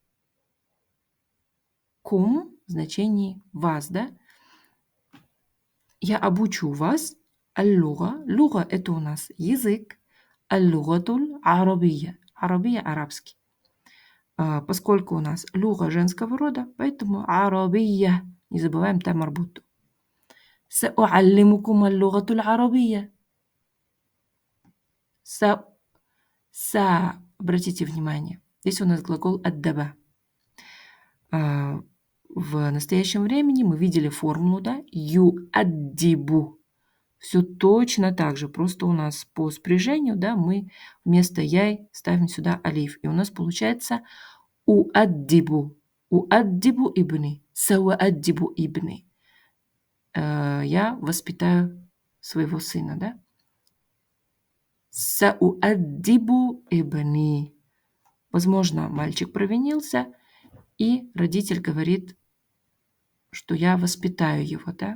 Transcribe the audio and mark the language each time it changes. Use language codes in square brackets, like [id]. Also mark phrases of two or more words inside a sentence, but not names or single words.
[ru] Кум в значении вас, да? Я обучу вас аль-луга. Луга это у нас язык. [ar] اللغة العربية. [ru] Арабия арабский. Поскольку у нас луга женского рода, поэтому арабия. Не забываем там марбуту. [ar] سأعلمكم اللغة العربية. [ru] Обратите внимание, здесь у нас глагол аддаба. В настоящем времени мы видели формулу, да, юаддибу. Все точно так же, просто у нас по спряжению, да, мы вместо яй ставим сюда алиф. И у нас получается уаддибу. [ar] أؤدب ابني. سأؤدب ابني. [ru] Я воспитаю своего сына, да? [ar] سأؤدب ابني. [ru] Возможно, мальчик провинился, и родитель говорит, что я воспитаю его, да?